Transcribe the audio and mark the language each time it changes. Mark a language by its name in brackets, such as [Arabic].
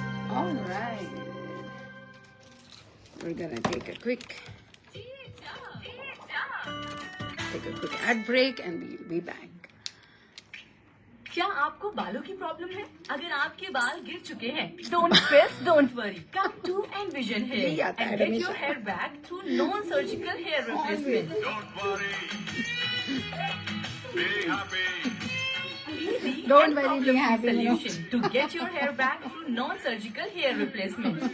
[English] All right. We're gonna take a quick ad break and we'll be back. [Hindi] क्या आपको बालों की problem है? अगर आपके बाल गिर चुके हैं, [English] don't stress, don't worry. Come to Envision Hair and get your hair back through non-surgical hair replacement. Don't worry. Be happy. Easy Don't and worry, be happy. solution to get your hair back through non-surgical hair replacement.